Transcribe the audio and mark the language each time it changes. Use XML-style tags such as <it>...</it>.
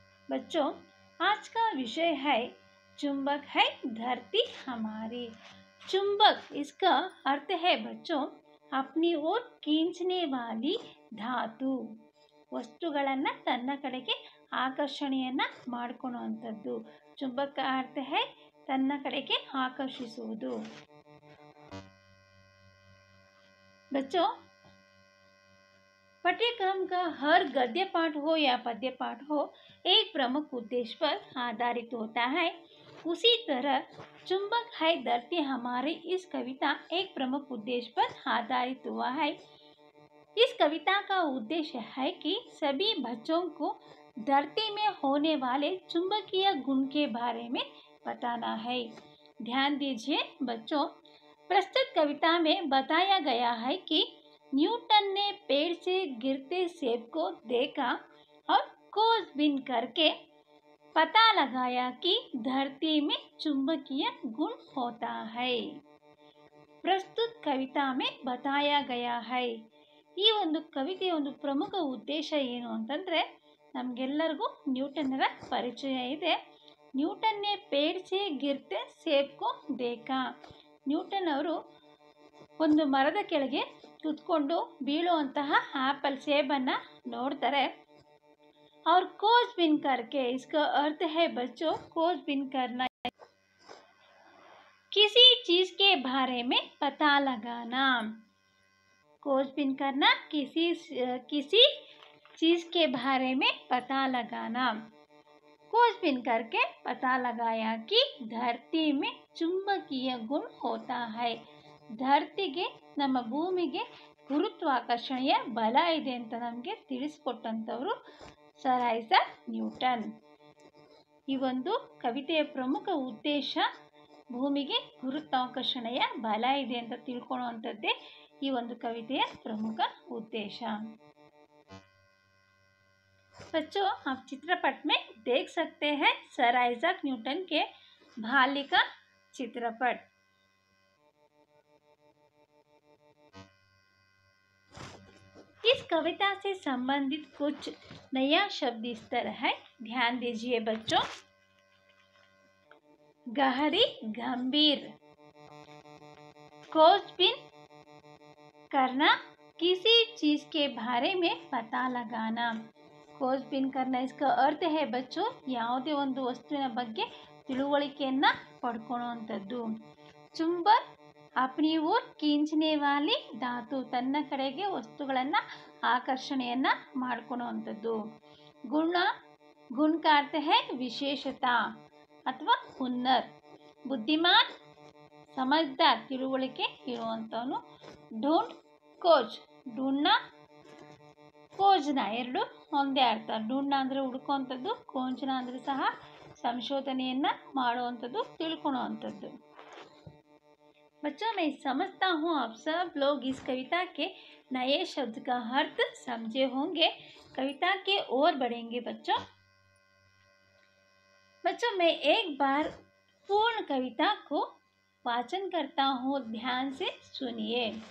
<hi>बच्चों, आज का विषय है चुंबक है धरती हमारी। चुंबक, इसका अर्थ है बच्चों अपनी ओर खींचने वाली धातु,</hi> <kn>ವಸ್ತುಗಳನ್ನು ತನ್ನ ಕಡೆಗೆ ಆಕರ್ಷಣೆಯನ್ನ ಮಾಡಿಕೊಳ್ಳುವಂಥದ್ದು। ಚುಂಬಕ</kn> <hi>अर्थ है</hi> <kn>ತನ್ನ ಕಡೆಗೆ ಆಕರ್ಷಿಸುವುದು।</kn> <hi>बच्चों, पाठ्यक्रम का हर गद्य पाठ हो या पद्य पाठ हो एक प्रमुख उद्देश्य पर आधारित होता है। उसी तरह चुंबक है धरती हमारी इस कविता एक प्रमुख उद्देश्य पर आधारित हुआ है। इस कविता का उद्देश्य है कि सभी बच्चों को धरती में होने वाले चुंबकीय गुण के बारे में बताना है। ध्यान दीजिए बच्चों, प्रस्तुत कविता में बताया गया है कि न्यूटन ने पेड़ से गिरते सेब को देखा और खोजबीन करके पता लगाया कि धरती में चुंबकीय गुण होता है। प्रस्तुत कविता में बताया गया है।</hi> <kn>ಈ ಒಂದು ಕವಿತೆಯ ಒಂದು ಪ್ರಮುಖ ಉದ್ದೇಶ ಏನು ಅಂತಂದರೆ, ನಮಗೆಲ್ಲರಿಗೂ ನ್ಯೂಟನ್ನರ ಪರಿಚಯ ಇದೆ।</kn> <hi>ನ್ಯೂಟನ್ನೇ ಪೇಡ್ ಸೆ ಗಿರ್ತೆ ಸೇಬ್ ಕೋ ದೇಖಾ.</hi> <kn>ನ್ಯೂಟನ್ ಅವರು ಒಂದು ಮರದ ಕೆಳಗೆ ಕುತ್ಕೊಂಡು ಬೀಳುವಂತಹ ಆಪಲ್ ಸೇಬನ್ನು ನೋಡ್ತಾರೆ।</kn> <hi>और खोजबीन करके, इसका अर्थ है बच्चों खोजबीन करना, किसी चीज के बारे में पता लगाना। खोजबीन करना, किसी चीज के बारे में पता लगाना। खोजबीन करके पता लगाया कि धरती में चुंबकीय गुण होता है।</hi> <kn>ಧರತಿಗೆ, ನಮ್ಮ ಭೂಮಿಗೆ ಗುರುತ್ವಾಕರ್ಷಣೆಯ ಬಲ ಇದೆ ಅಂತ ನಮಗೆ ತಿಳಿಸ್ಕೊಟ್ಟಂಥವರು ಸರ್ ಐಸಾಕ್ ನ್ಯೂಟನ್। ಈ ಒಂದು ಕವಿತೆಯ ಪ್ರಮುಖ ಉದ್ದೇಶ ಭೂಮಿಗೆ ಗುರುತ್ವಾಕರ್ಷಣೆಯ ಬಲ ಇದೆ ಅಂತ ತಿಳ್ಕೊಳ್ಳುವಂಥದ್ದೇ ಈ ಒಂದು ಕವಿತೆಯ</kn> <hi>प्रमुख उद्देश्य। बच्चों, आप चित्रपट में देख सकते हैं सर आइजैक न्यूटन के बाल्य का चित्रपट। इस कविता से संबंधित कुछ नया शब्द इस तरह है, ध्यान दीजिए बच्चों। गहरी, गंभीर, खोजबीन करना, किसी चीज के बारे में पता लगाना। खोजबीन करना, इसका अर्थ है बच्चों</hi> <kn>ಯಾವುದೇ ಒಂದು ವಸ್ತುವಿನ ಬಗ್ಗೆ ತಿಳುವಳಿಕೆಯನ್ನ ಪಡ್ಕೊಳ್ಳುವಂಥದ್ದು।</kn> <hi>ಚುಂಬಕ್ अपनी ओर खींचने वाली धातु,</hi> <kn>ತನ್ನ ಕಡೆಗೆ ವಸ್ತುಗಳನ್ನು ಆಕರ್ಷಣೆಯನ್ನ ಮಾಡಿಕೊಳ್ಳುವಂಥದ್ದು।</kn> <hi>ಗುಣ, गुण का अर्थ है विशेषता</hi> <kn>ಅಥವಾ ಉನ್ನತ್। ಬುದ್ಧಿಮಾನ್, समझदार, ತಿಳುವಳಿಕೆ ಇರುವಂತವನು।</kn> <hi>ढूंढ, खोज, ढूंढना, खोजना</hi> <kn>ಎರಡು ಒಂದೇ ಅರ್ಥ। ढूंढना ಅಂದರೆ ಹುಡುಕುವಂಥದ್ದು, खोजना ಅಂದರೆ ಸಹ ಸಂಶೋಧನೆಯನ್ನ ಮಾಡುವಂಥದ್ದು, ತಿಳ್ಕೊಳ್ಳುವಂಥದ್ದು।</kn> <hi>बच्चों, मैं समझता हूँ आप सब लोग इस कविता के नए शब्द का अर्थ समझे होंगे। कविता के ओर बढ़ेंगे बच्चों। मैं एक बार पूर्ण कविता को वाचन करता हूँ, ध्यान से सुनिए।</hi>